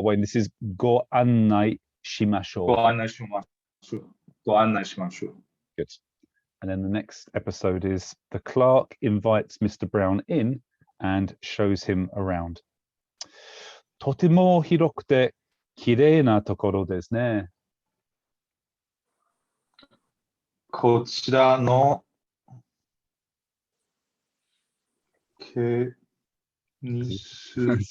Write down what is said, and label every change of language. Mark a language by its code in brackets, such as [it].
[en] Wayne, this is [ja] ご案内しましょう。ご案内しましょう。ご案内しましょう。 [en] Good. And then the next episode is the clerk invites Mr. Brown in and shows him around. [ja] とても広くて綺麗なところですね。こちらのテニス